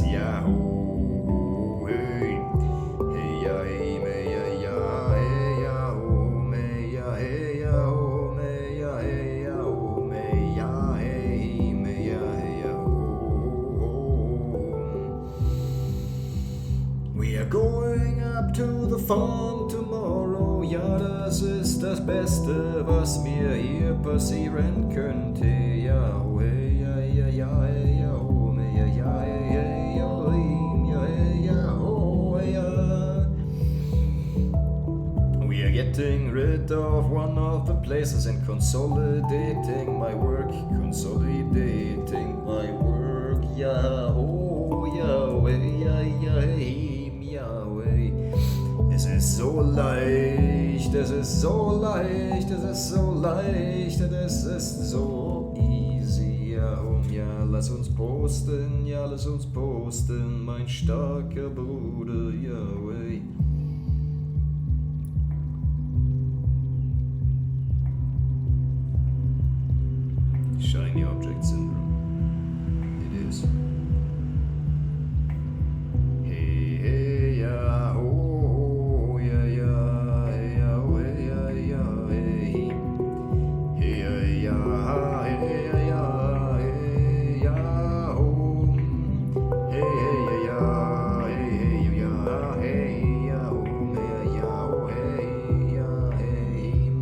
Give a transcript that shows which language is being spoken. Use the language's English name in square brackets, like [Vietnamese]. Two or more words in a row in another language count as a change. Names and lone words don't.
[English] Yeah, oh, hey, hey, yeah, hey, may, yeah, hey, yeah, oh, may, yeah, hey, yeah, oh, may, yeah, hey, yeah, oh, may, yeah, hey, may, yeah, hey, yeah, oh. We are going up to the farm tomorrow. [German] Ja, das ist das Beste, was wir hier passieren könnte. Ja, oh, hey, ja, ja, ja, hey, ja, oh, me, ja, ja, hey, hey, ja, ja, hey, ja, oh, ja. [English] We are getting rid of one of the places and consolidating my work. Ja, oh, ja, hey, ja, ja, hey, ja, hey. [German] Es ist so leicht, es ist so easy. Ja, lass uns posten, mein starker Bruder, ja, wey. [English] Shiny object syndrome. It is. Hey, yeah, oh, yeah, yeah, yeah, oh, yeah, yeah, hey, hey, yeah, hey, yeah, hey, yeah, oh, hey, yeah, hey, yeah, hey, yeah, oh, yeah, oh, hey, yeah, hey.